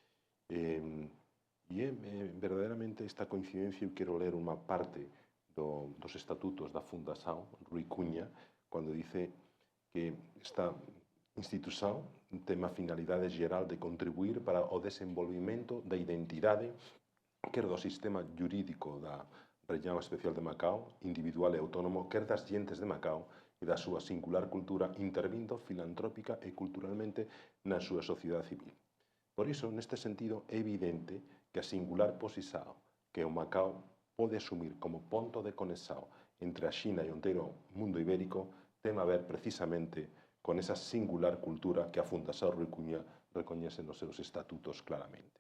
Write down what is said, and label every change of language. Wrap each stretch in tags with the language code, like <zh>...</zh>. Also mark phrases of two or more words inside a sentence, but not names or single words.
<pt>E verdadeiramente esta coincidência, eu quero ler uma parte dos estatutos da Fundação Rui Cunha, quando dice que esta instituição tem a finalidade geral de contribuir para o desenvolvimento da identidade quer do sistema jurídico da região especial de Macau, individual e autónomo, quer das gentes de Macau e da súa singular cultura, intervindo filantrópica e culturalmente na súa sociedade civil.</pt> <gl>Por iso, neste sentido, é evidente que a singular posición que o Macau pode asumir como ponto de conexión entre a China e o inteiro mundo ibérico ten a ver precisamente con esa singular cultura que a Fundación Rui Cunha recoñece nos seus estatutos claramente.</gl>